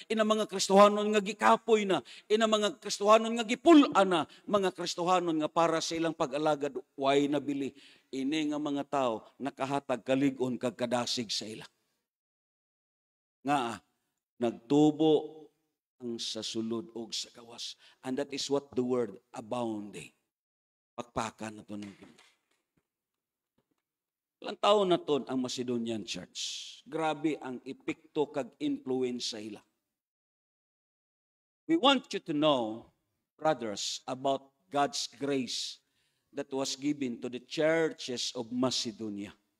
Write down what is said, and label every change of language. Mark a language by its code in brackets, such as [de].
[hil] Ina mga Kristohanon nga gikapoy na, ina mga Kristohanon nga gipul-an na, mga Kristohanon nga para sa ilang pag-alagad way nabili. Ini nga mga tao nakahatag kalig-on kag kadasig sa ila. Nga nagtubo ang sa sulod og sa gawas. [en] And that is what the word abounding. [hil] Pakpakan na ito. Ilang taon na ito ang Macedonian Church. Grabe ang epekto kag influence sa ila. [en] We want you to know, brothers, about God's grace that was given to the churches of Macedonia.